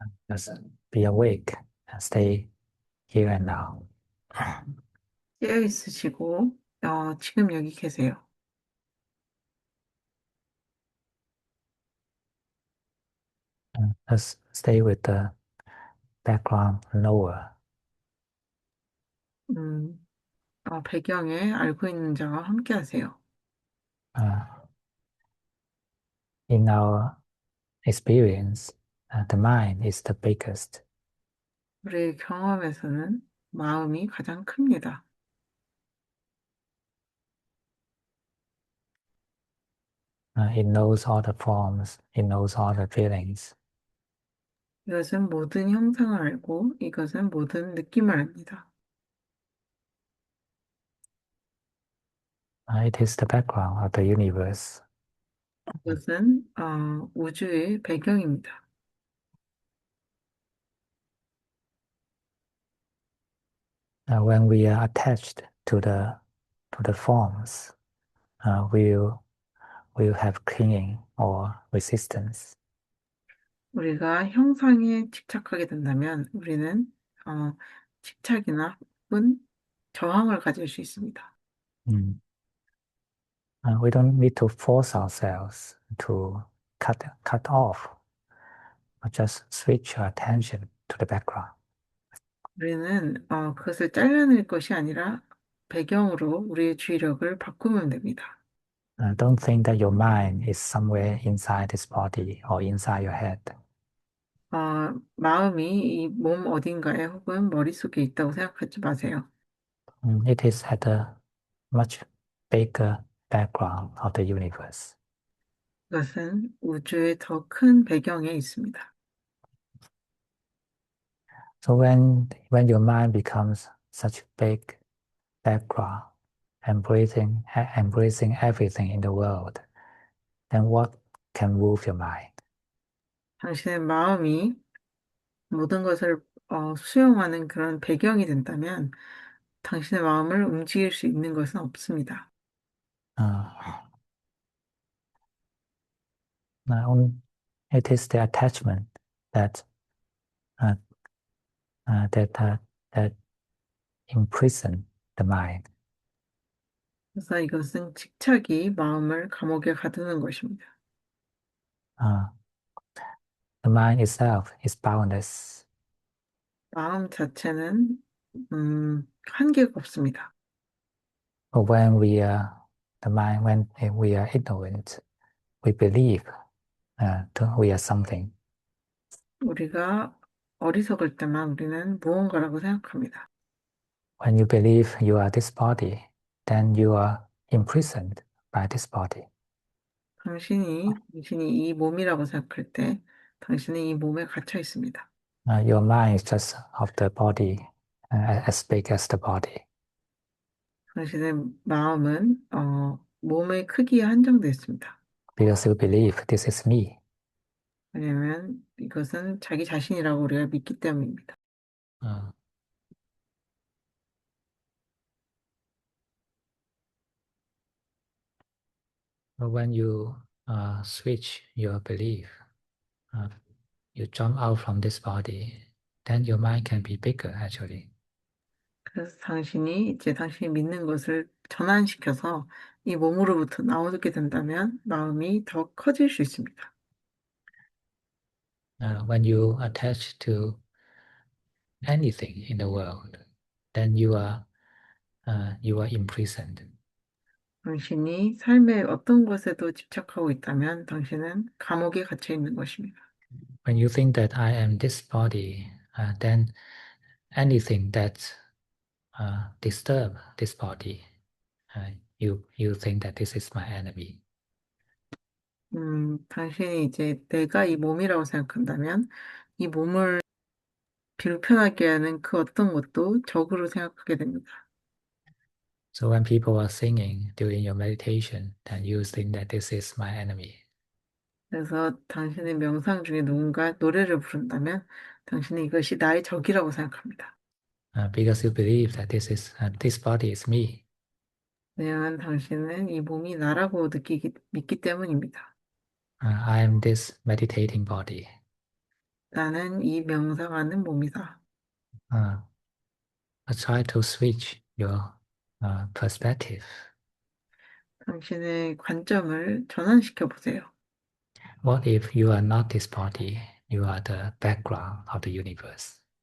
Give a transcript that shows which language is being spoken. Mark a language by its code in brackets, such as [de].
[en] Just be awake and stay here and now. [ko] 깨어 있으시고 지금 여기 계세요. [en] Just stay with the background knower. [ko] 배경에 알고 있는 자와 함께 하세요. [en] In our experience, the mind is the biggest. [ko] 우리의 경험에서는 마음이 가장 큽니다. [en] It knows all the forms, it knows all the feelings. [ko] 이것은 모든 형상을 알고 이것은 모든 느낌을 압니다. [en] It is the background of the universe. [ko] 이것은 우주의 배경입니다. [en] When we are attached to the forms, we'll have clinging or resistance. [ko] 우리가 형상에 집착하게 된다면 우리는 집착이나 혹은 저항을 가질 수 있습니다. [en] We don't need to force ourselves to cut off, but just switch our attention to the background. [ko] 우리는 그것을 잘라낼 것이 아니라 배경으로 우리의 주의력을 바꾸면 됩니다. [en] Don't think that your mind is somewhere inside this body or inside your head. [ko] 마음이 이 몸 어딘가에 혹은 머릿속에 있다고 생각하지 마세요. [en] It is at a much bigger background of the universe. [ko] 그것은 우주의 더 큰 배경에 있습니다. [en] So when your mind becomes such big background, embracing everything in the world, then what can move your mind? [ko] 당신의 마음이 모든 것을 수용하는 그런 배경이 된다면 당신의 마음을 움직일 수 있는 것은 없습니다. [en] Uh, it is the attachment that uh, uh, that uh, that imprison the mind. [ko] 그래서 이것은 집착이 마음을 감옥에 가두는 것입니다. [en] Uh, the mind itself is boundless. [ko] 마음 자체는 한계가 없습니다. [en] But when we are ignorant, we believe we are something. [ko] 우리가 어리석을 때만 우리는 무언가라고 생각합니다. [en] When you believe you are this body, then you are imprisoned by this body. [ko] 당신이 이 몸이라고 생각할 때 당신은 이 몸에 갇혀 있습니다. [en] Your mind is just of the body, as big as the body, [ko] 당신의 마음은 몸의 크기에 한정되어 있습니다. [en] because you believe this is me. [ko] 왜냐하면 이것은 자기 자신이라고 우리가 믿기 때문입니다. [en] Uh, but when you switch your belief, uh, you jump out from this body, then your mind can be bigger actually. [ko] 그래서 당신이 믿는 것을 전환시켜서 이 몸으로부터 나오게 된다면 마음이 더 커질 수 있습니다. [en] When you attach to anything in the world, then you are imprisoned. [ko] 당신이 삶의 어떤 것에도 집착하고 있다면 당신은 감옥에 갇혀 있는 것입니다. [en] When you think that I am this body, then anything that disturb this body, you think that this is my enemy. [ko] 당신이 이제 내가 이 몸이라고 생각한다면 이 몸을 불편하게 하는 그 어떤 것도 적으로 생각하게 됩니다. [en] So when people are singing during your meditation, then you think that this is my enemy. [ko] 그래서 당신의 명상 중에 누군가 노래를 부른다면 당신은 이것이 나의 적이라고 생각합니다. [en] Because you believe that this body is me. [ko] 왜냐하면 당신은 이 몸이 나라고 믿기 때문입니다. [en] I am this meditating body. [ko] 나는 이 명상하는 몸이다. [en] Uh, try to switch your perspective. [ko] 당신의 관점을 전환시켜 보세요. [en] What if you are not this body? You are the background of the universe.